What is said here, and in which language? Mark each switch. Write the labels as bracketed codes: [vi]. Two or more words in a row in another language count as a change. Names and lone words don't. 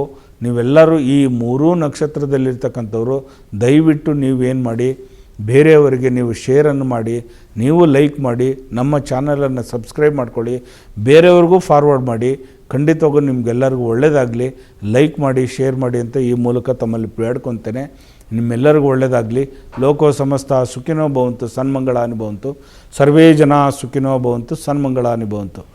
[kn] ನೀವೆಲ್ಲರೂ ಈ 3 ನಕ್ಷತ್ರದಲ್ಲಿರ್ತಕ್ಕಂಥವ್ರು ದಯವಿಟ್ಟು ನೀವೇನು ಮಾಡಿ, ಬೇರೆಯವರಿಗೆ ನೀವು ಶೇರನ್ನು ಮಾಡಿ, ನೀವು ಲೈಕ್ ಮಾಡಿ, ನಮ್ಮ ಚಾನಲನ್ನು ಸಬ್ಸ್ಕ್ರೈಬ್ ಮಾಡ್ಕೊಳ್ಳಿ, ಬೇರೆಯವ್ರಿಗೂ ಫಾರ್ವರ್ಡ್ ಮಾಡಿ. ಖಂಡಿತವಾಗೂ ನಿಮಗೆಲ್ಲರಿಗೂ ಒಳ್ಳೆಯದಾಗಲಿ. ಲೈಕ್ ಮಾಡಿ, ಶೇರ್ ಮಾಡಿ ಅಂತ ಈ ಮೂಲಕ ತಮ್ಮಲ್ಲಿ ಬೇಡ್ಕೊತೇನೆ. ನಿಮ್ಮೆಲ್ಲರಿಗೂ ಒಳ್ಳೆಯದಾಗಲಿ. [sa] ಲೋಕೋ ಸಮಸ್ತ ಸುಖಿನೋ ಭವಂತು, ಸನ್ಮಂಗಳಾನಿ ಭವಂತು. ಸರ್ವೇ ಜನ ಸುಖಿನೋ ಭವಂತು, ಸನ್ಮಂಗಳಾನಿ ಭವಂತು.